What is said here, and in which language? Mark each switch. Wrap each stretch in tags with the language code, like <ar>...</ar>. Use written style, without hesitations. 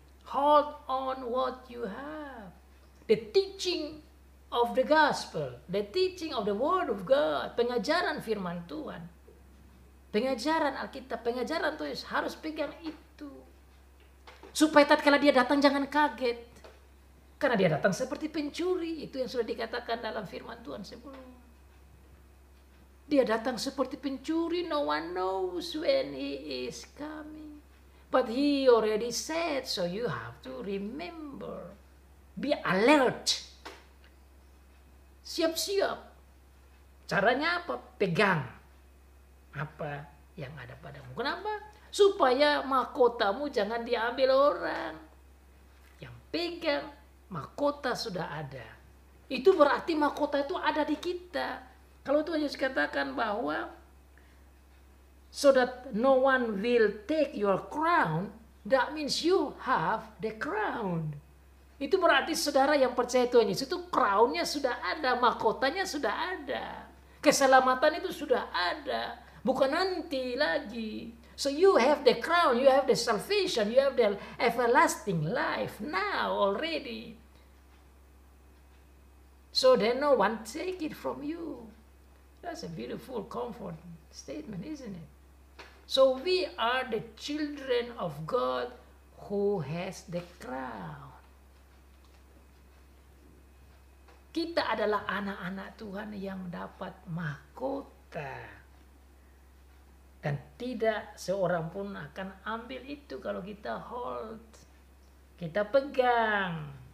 <en>Hold on what you have. The teaching of the gospel, the teaching of the word of God,</en> <id>pengajaran firman Tuhan, pengajaran Alkitab, pengajaran Tuhan, harus pegang itu. Supaya tatkala dia datang jangan kaget. Karena dia datang seperti pencuri. Itu yang sudah dikatakan dalam firman Tuhan sebelum. Dia datang seperti pencuri.</id> <en>No one knows when he is coming. But he already said. So you have to remember. Be alert.</en> <id>Siap-siap. Caranya apa? Pegang apa yang ada padamu. Kenapa? Supaya mahkotamu jangan diambil orang. Yang pegang mahkota sudah ada. Itu berarti mahkota itu ada di kita. Kalau Tuhan Yesus katakan bahwa</id> <en>so that no one will take your crown, that means you have the crown.</en> <id>Itu berarti saudara yang percaya Tuhan Yesus itu crownnya sudah ada, mahkotanya sudah ada. Keselamatan itu sudah ada. Bukan nanti lagi.</id> <en>So you have the crown, you have the salvation, you have the everlasting life now already. So then no one take it from you. That's a beautiful comfort statement, isn't it? So we are the children of God who has the crown.</en> <id>Kita adalah anak-anak Tuhan yang dapat mahkota. Dan tidak seorang pun akan ambil itu kalau kita hold. Kita pegang.</id>